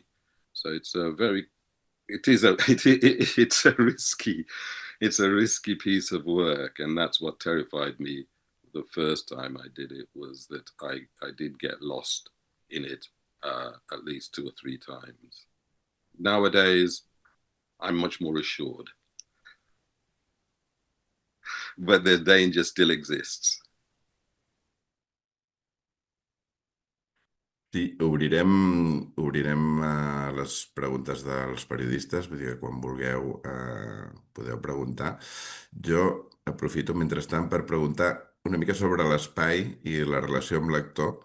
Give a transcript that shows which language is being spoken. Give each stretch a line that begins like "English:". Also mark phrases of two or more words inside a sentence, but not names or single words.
English: So it's a risky piece of work, and that's what terrified me the first time I did it, was that I did get lost in it at least 2 or 3 times. Nowadays, I'm much more assured, but the danger still exists.
Catalan: Sí, obrirem les preguntes dels periodistes, vull dir que quan vulgueu podeu preguntar. Jo aprofito mentrestant per preguntar una mica sobre l'espai i la relació amb l'actor.